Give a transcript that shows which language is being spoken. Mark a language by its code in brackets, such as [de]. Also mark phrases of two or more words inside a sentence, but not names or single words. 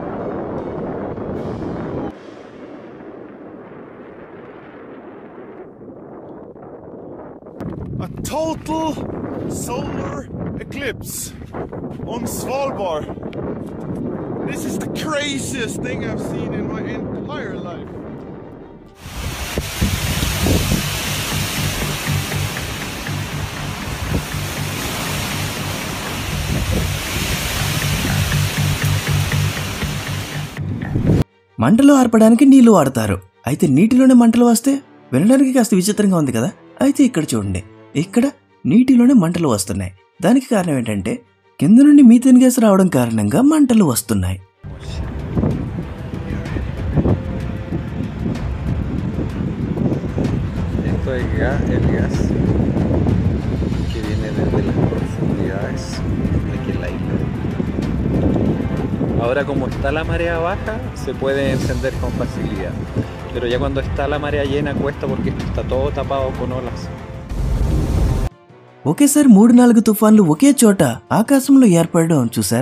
[en] A total solar eclipse on Svalbard. This is the craziest thing I've seen in my entire life. [te] మంటలు ఆర్పడానికి నీళ్లు వాడతారు. అయితే నీటిలోనే మంటలు వస్తే వినడానికి కాస్త విచిత్రంగా ఉంది కదా. అయితే ఇక్కడ చూడండి, ఇక్కడ నీటిలోనే మంటలు వస్తున్నాయి. దానికి కారణం ఏంటంటే కింద నుండి [en] methane gas [te] రావడం కారణంగా మంటలు వస్తున్నాయి. [es] El gas que viene desde las profundidades de aquí en la isla. Ahora como está la marea baja se puede encender con facilidad, pero ya cuando está la marea llena cuesta porque esto está todo tapado con olas. [te] ఒకేసారి 3-4 తుఫాన్లు ఒకే చోట ఆకాశంలో ఏర్పడడం చూసారా?